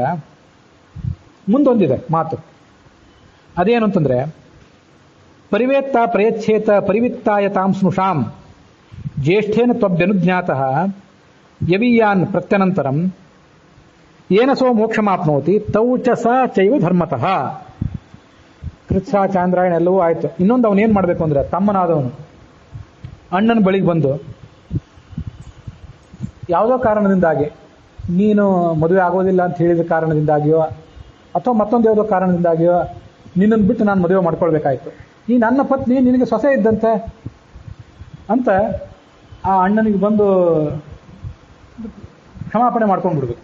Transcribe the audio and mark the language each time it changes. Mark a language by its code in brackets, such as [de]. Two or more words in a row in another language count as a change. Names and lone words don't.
[kn] ಮುಂದೊಂದಿದೆ ಮಾತು. ಅದೇನು ಅಂತಂದ್ರೆ, [sa] ಪರಿವೇತ್ತ ಪ್ರಯಚ್ಛೇತ ಪರಿವಿತ್ತಾಯ ತಾಂ ಸ್ನುಷಾಂ ಜ್ಯೇಷ್ಠೇನ ತ್ವಭ್ಯನುಜ್ಞಾತಃ ಯವೀಯಾನ್ ಪ್ರತ್ಯನಂತರಂ ಏನ ಸೋ ಮೋಕ್ಷಮಾಪ್ನೋತಿ ತೌ ಚ ಸ ಚೈವ ಧರ್ಮತಃ. [kn] ಕೃಚ್ಛ, ಚಾಂದ್ರಾಯಣ ಎಲ್ಲವೂ ಆಯಿತು. ಇನ್ನೊಂದು ಅವನೇನು ಮಾಡಬೇಕು ಅಂದರೆ, ತಮ್ಮನಾದವನು ಅಣ್ಣನ ಬಳಿಗೆ ಬಂದು ಯಾವುದೋ ಕಾರಣದಿಂದಾಗಿ, ನೀನು ಮದುವೆ ಆಗೋದಿಲ್ಲ ಅಂತ ಹೇಳಿದ ಕಾರಣದಿಂದಾಗಿಯೋ ಅಥವಾ ಮತ್ತೊಂದು ಯಾವುದೋ ಕಾರಣದಿಂದಾಗಿಯೋ ನಿನ್ನನ್ನು ಬಿಟ್ಟು ನಾನು ಮದುವೆ ಮಾಡ್ಕೊಳ್ಬೇಕಾಯ್ತು, ಈ ನನ್ನ ಪತ್ನಿ ನಿನಗೆ ಸೊಸೆ ಇದ್ದಂತೆ ಅಂತ ಆ ಅಣ್ಣನಿಗೆ ಬಂದು ಕ್ಷಮಾಪಣೆ ಮಾಡ್ಕೊಂಡ್ಬಿಡ್ಬೇಕು.